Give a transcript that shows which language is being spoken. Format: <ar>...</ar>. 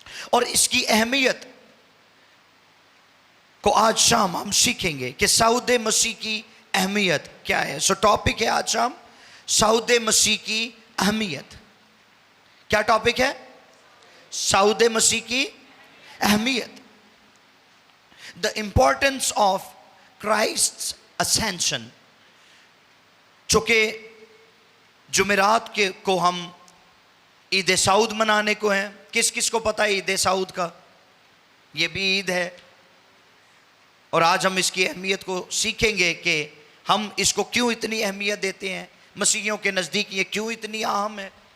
<ur>اور اس کی اہمیت کو آج شام ہم سیکھیں گے کہ صعود مسیح کی اہمیت کیا ہے. ٹاپک ہے آج شام صعود مسیح کی اہمیت. کیا ٹاپک ہے؟ صعود مسیح کی اہمیت.</ur> <en>The importance of Christ's ascension.</en> <ur>چونکہ جمعرات کو ہم عید سعود منانے کو ہیں. کس کس کو پتہ ہے عید سعود کا؟ یہ بھی عید ہے, اور آج ہم اس کی اہمیت کو سیکھیں گے کہ ہم اس کو کیوں اتنی اہمیت دیتے ہیں, مسیحیوں کے نزدیک یہ کیوں اتنی اہم ہے.</ur>